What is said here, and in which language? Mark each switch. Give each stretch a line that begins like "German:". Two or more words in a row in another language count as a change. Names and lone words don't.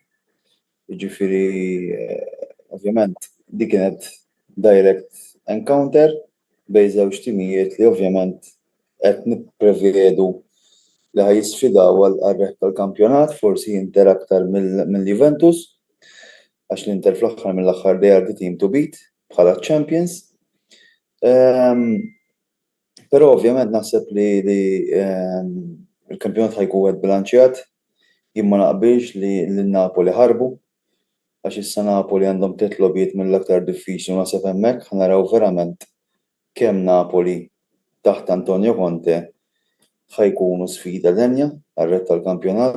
Maltese: Jiġifieri ovvjament dik kienet
English: direct encounter
Maltese: bejn żewġ timijiet li ovvjament qed nipprevedu li ħajjisfidaw għal-reħ tal-kampjonat, forsi Inter aktar mill-Juventus, għax l-Inter fl-aħħar mill-aħħar
English: they are the team to beat
Maltese: bħala champions. Però ovvjament naħseb li il-kampjonat ħajkun wieħed bilanċjat, jien ma naqbilx li l-Napoli ħarbu, għax issa Napoli għandhom 3 logħbiet mill-aktar diffiċli u naħseb hemmhekk ħanaraw verament kemm Napoli taħt Antonio Conte ħajkunu sfida denja għar-rett tal-kampjonat.